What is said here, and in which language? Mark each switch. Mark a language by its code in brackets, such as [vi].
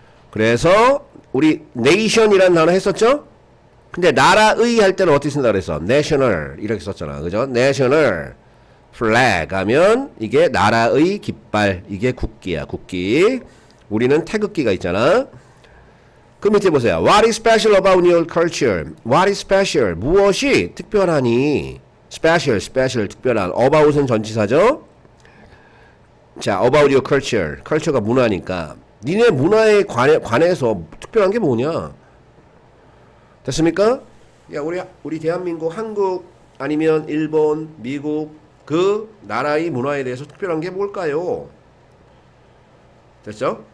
[ko] 그래서 우리 nation이라는 단어 했었죠? 근데 나라의 할 때는 어떻게 쓴다 그랬어? national 이렇게 썼잖아. 그죠? national flag 하면 이게 나라의 깃발. 이게 국기야. 국기. 우리는 태극기가 있잖아. 그 밑에 보세요. [en] What is special about your culture? What is special? [ko] 무엇이 특별하니? special 특별한. about은 전치사죠? 자, [en] about your culture. [ko] culture가 문화니까. 니네 문화에 관해서 특별한 게 뭐냐? 됐습니까? 야, 우리 대한민국, 한국 아니면 일본, 미국 그 나라의 문화에 대해서 특별한 게 뭘까요? 됐죠?